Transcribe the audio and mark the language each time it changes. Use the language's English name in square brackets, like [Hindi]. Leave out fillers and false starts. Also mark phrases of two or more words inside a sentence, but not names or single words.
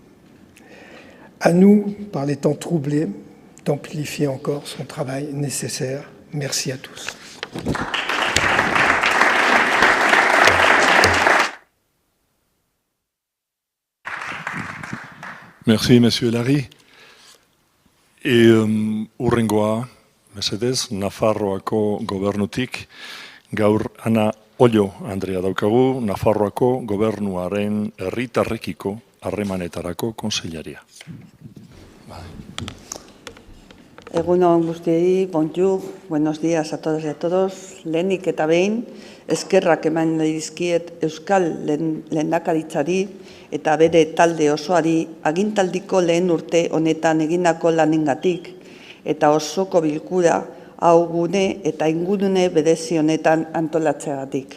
[French] À nous, par les temps troublés, d'amplifier encore son travail nécessaire. Merci à tous. Merci, Monsieur Larry. [Basque] Urrengoa, mesedez, Nafarroako gobernutik, gaur Ana Ollo Andrea daukagu, Nafarroako gobernuaren herritarrekiko harremanetarako kontseilaria. Egunon guztiei, [French] bonjour, [Spanish] buenos días a todas y a todos. [Basque] Lehenik eta behin, eskerrak eman dizkiet Euskal Lehendakaritzari eta bere talde osoari agintaldiko lehen urte honetan egindako lanengatik eta osoko bilkura hau gune eta ingurune berezi honetan antolatzeagatik.